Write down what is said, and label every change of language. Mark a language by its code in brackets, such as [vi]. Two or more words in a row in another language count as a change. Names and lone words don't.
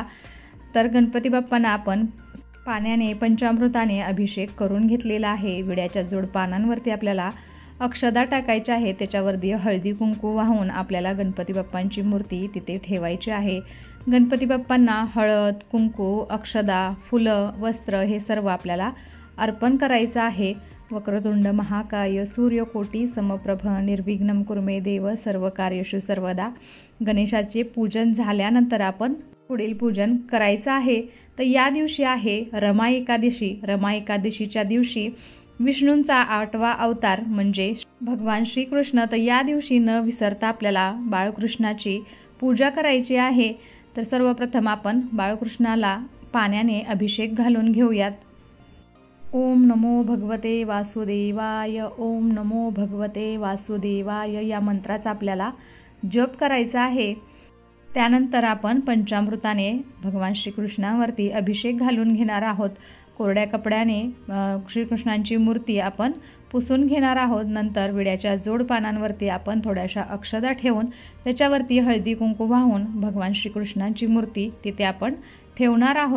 [mr] तर गणपती बाप्पांना आपण पाण्याने, पंचामृताने अभिषेक करून घेतलेला आहे। विड्याच्या जोड पानांवरती आपल्याला अक्षदा टाकायच्या आहे, त्याच्यावरती हळदी कुंकू वाहून आपल्याला गणपती बाप्पांची मूर्ती तिथे ठेवायची आहे। गणपती बाप्पांना हळद, कुंकू, अक्षदा, फुलं, वस्त्र हे सर्व आपल्याला अर्पण करायचं आहे। [sa] वक्रतुंड महाकाय सूर्यकोटी समप्रभ निर्विघ्नं कुर्मे देव सर्व कार्येषु सर्वदा। [mr] गणेशाचे पूजन झाल्यानंतर आपण पुढील पूजन करायचं आहे। तर या दिवशी आहे रमा एकादशी। रमा एकादशीच्या दिवशी विष्णूंचा 8वा अवतार म्हणजे भगवान श्रीकृष्ण, तर या दिवशी न विसरता आपल्याला बाळकृष्णाची पूजा करायची आहे। तर सर्वप्रथम आपण बाळकृष्णाला पाण्याने अभिषेक घालून घेऊयात। [sa] ओम नमो भगवते वासुदेवाय, ओम नमो भगवते वासुदेवाय [mr] या मंत्राचा आपल्याला जप करायचा आहे। त्यानंतर आपण पंचामृताने भगवान श्रीकृष्णावरती अभिषेक घालून घेणार आहोत। कोरड्या कपड्याने श्रीकृष्णांची मूर्ती आपण पुसून घेणार आहोत। नंतर विड्याच्या जोड पानांवरती आपण थोड्याशा अक्षदा ठेवून त्याच्यावरती हळदी कुंकू वाहून भगवान श्रीकृष्णांची मूर्ती तिथे आपण ठेवणार आहोत।